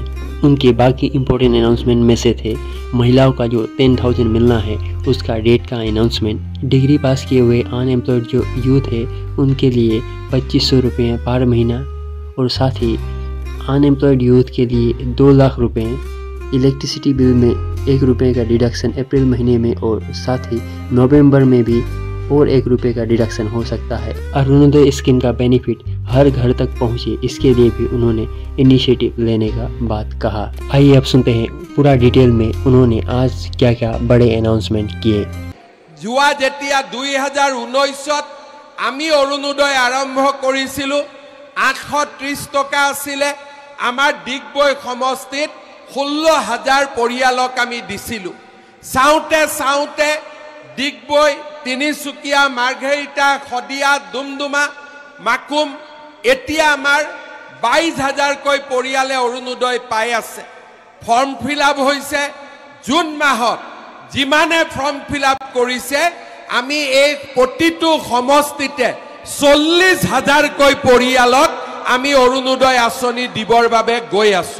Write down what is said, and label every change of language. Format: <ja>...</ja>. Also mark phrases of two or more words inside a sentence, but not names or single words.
<hi>उनके बाकी</hi> <en>important announcement</en> <hi>में से थे महिलाओं का जो 10,000 मिलना है उसका डेट का अनाउंसमेंट,</hi> <en>degree pass</en> <hi>किए हुए अनएम्प्लॉयड जो यूथ है उनके लिए 2500 रुपये पर महीना और साथ ही</hi> <en>unemployed youth</en> <hi>के लिए 2 लाख रुपये,</hi> <en>electricity bill</en> <hi>में 1 रुपये का डिडक्शन अप्रैल महीने में और साथ ही नवंबर में भी और 1 रुपये का डिडक्शन हो सकता है। अरुणोदय स्कीम का बेनिफिट हर घर तक पहुंचे, इसके लिए भी उन्होंने इनिशिएटिव लेने का बात कहा। आइए अब सुनते हैं पूरा डिटेल में उन्होंने आज क्या क्या बड़े अनाउंसमेंट किए।</hi> <as>যোৱা যেতিয়া 2019 আমি অৰুণোদয় আৰম্ভ কৰিছিলো 830 টকা আছিলে আমাৰ ডিগবয় সমষ্টিত 16000 পৰিয়ালক আমি দিছিলো। চাওঁতে চাওঁতে ডিগবয়, তিনিচুকীয়া, মাৰ্ঘেৰিটা, খদিয়া, দুমদুমা, মাকুম এতিয়া আমাৰ 22000 কৈ পৰিয়ালে অৰুণোদয় পাই আছে।</as> <en>form fill-up</en> <as>হৈছে জুন মাহত যিমানে</as> <en>form fill-up</en> <as>কৰিছে আমি এই প্ৰতিটো সমষ্টিতে 40000 কৈ পৰিয়ালক আমি অৰুণোদয় আঁচনি দিবৰ বাবে গৈ আছো।</as>